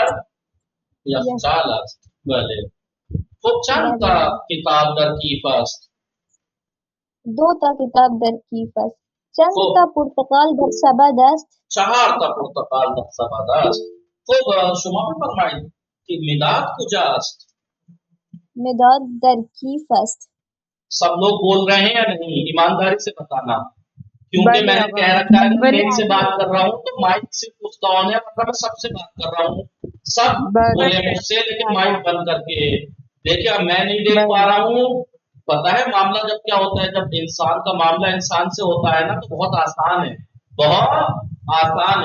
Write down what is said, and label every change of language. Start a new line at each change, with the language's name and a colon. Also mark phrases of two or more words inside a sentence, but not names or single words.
Persian: در یخچال است. بله. خب چند تا کتاب در کیف است؟ 2 تا کتاب در کیف است. چند خب تا پرتقال در سبد است؟ 4 تا پرتقال در سبد است. خب شما بفرمایید که مداد کجا است؟ مداد در کیف است.
Hindi: सब लोग बोल रहे हैं या नहीं? ईमानदारी से बताना, क्योंकि
Persian: بله
Hindi: मैंने
Persian: آقا
Hindi: कह रखा है कि
Persian: بله
Hindi: नेट से बात कर रहा हूँ तो माइक सिर्फ उसका ऑन है, मतलब मैं सबसे बात कर रहा हूँ. सब
Persian: بله
Hindi: बोले मुझसे, लेकिन माइक बंद करके. देखिए अब मैं नहीं देख पा रहा हूँ. पता है मामला जब क्या होता है, जब इंसान का मामला इंसान से होता है ना तो बहुत आसान है, बहुत आसान है.